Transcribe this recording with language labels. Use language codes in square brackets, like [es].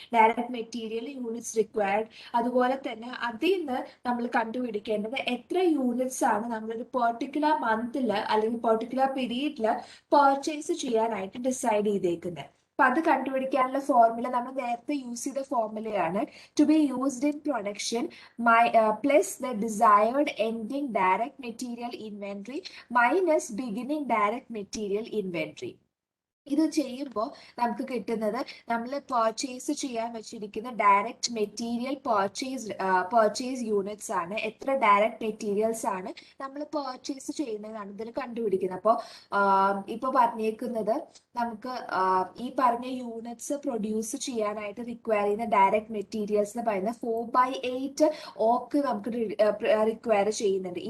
[ml] Direct material units required. അതുപോലെ തന്നെ അതിൽ നിന്ന് നമ്മൾ കണ്ടുപിടിക്കേണ്ടത് എത്ര യൂണിറ്റ്സ് ആണ് നമ്മളൊരു പെർട്ടിക്കുലർ മന്തിൽ അല്ലെങ്കിൽ പെർട്ടിക്കുലർ പീരീഡിൽ പർച്ചേസ് ചെയ്യാനായിട്ട് ഡിസൈഡ് ചെയ്തേക്കുന്നത്. അപ്പൊ അത് കണ്ടുപിടിക്കാനുള്ള ഫോർമുല നമ്മൾ നേരത്തെ യൂസ് ചെയ്ത ഫോർമുലയാണ്. [en] To be used in production plus the desired ending direct material inventory minus beginning direct material inventory. [ml] ഇത് ചെയ്യുമ്പോൾ നമുക്ക് കിട്ടുന്നത് നമ്മൾ പർച്ചേസ് ചെയ്യാൻ വെച്ചിരിക്കുന്ന ഡയറക്റ്റ് മെറ്റീരിയൽ പർച്ചേസ് യൂണിറ്റ്സ് ആണ്. എത്ര ഡയറക്റ്റ് മെറ്റീരിയൽസ് ആണ് നമ്മൾ പർച്ചേസ് ചെയ്യുന്നതാണ് ഇതിൽ കണ്ടുപിടിക്കുന്നത്. അപ്പോൾ ഇപ്പോൾ പറഞ്ഞേക്കുന്നത് നമുക്ക് ഈ പറഞ്ഞ യൂണിറ്റ്സ് പ്രൊഡ്യൂസ് ചെയ്യാനായിട്ട് റിക്വയർ ചെയ്യുന്ന ഡയറക്റ്റ് മെറ്റീരിയൽസ് എന്ന് പറയുന്നത് 4/8 ഓക്ക് നമുക്ക് റിക്വയർ ചെയ്യുന്നുണ്ട്.